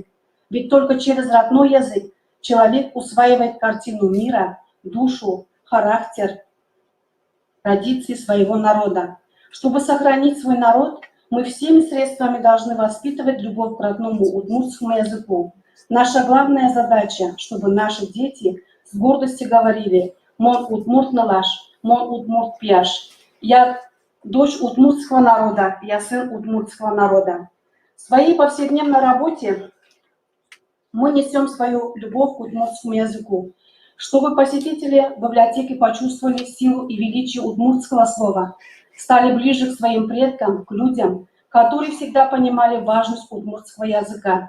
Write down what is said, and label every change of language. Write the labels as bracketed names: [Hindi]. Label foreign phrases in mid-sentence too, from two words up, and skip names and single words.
[Russian] Ведь только через родной язык человек усваивает картину мира, душу, характер, традиции своего народа. Чтобы сохранить свой народ, мы всеми средствами должны воспитывать любовь к родному удмуртскому языку. Наша главная задача, чтобы наши дети с гордостью говорили [Udmurt] «Мон удмурт налаш, мон удмурт пьяш». [Russian] Я дочь удмуртского народа, я сын удмуртского народа. В своей повседневной работе мы несем свою любовь к удмуртскому языку, чтобы посетители библиотеки почувствовали силу и величие удмуртского слова, стали ближе к своим предкам, к людям, которые всегда понимали важность удмуртского языка.